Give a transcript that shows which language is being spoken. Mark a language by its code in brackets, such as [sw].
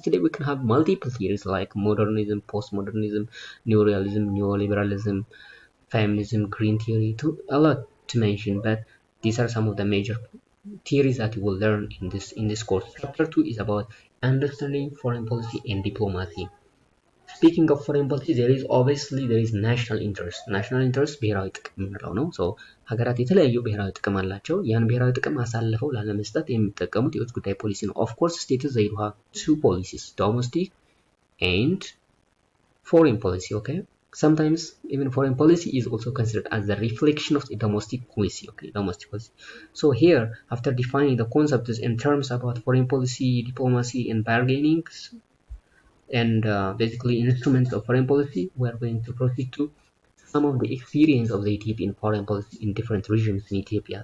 [en] Today we can have multiple theories like modernism, postmodernism, neorealism, neoliberalism, feminism, green theory, a lot to mention. But these are some of the major theories that you will learn in this course. Chapter 2 is about understanding foreign policy and diplomacy. Speaking of foreign policy, there is national interest. [am] ናሽናል ኢንትረስት ብሔራዊ ጥቅም የምንለው ነው። ሀገራት የተለያዩ ብሔራዊ ጥቅም አላቸው። ያን ብሔራዊ ጥቅም አሳልፈው ላለመስጠት የሚጠቀሙት የውጭ ጉዳይ ፖሊሲ ነው። [en] Of course, states they do have two policies: domestic and foreign policy. Okay, sometimes even foreign policy is also considered as the reflection of the domestic policy. Okay, domestic policy. So here, after defining the concepts and terms about foreign policy, diplomacy, and bargaining, and basically instruments of foreign policy, we are going to proceed to some of the experience of the Ethiopian foreign policy in different regions in Ethiopia.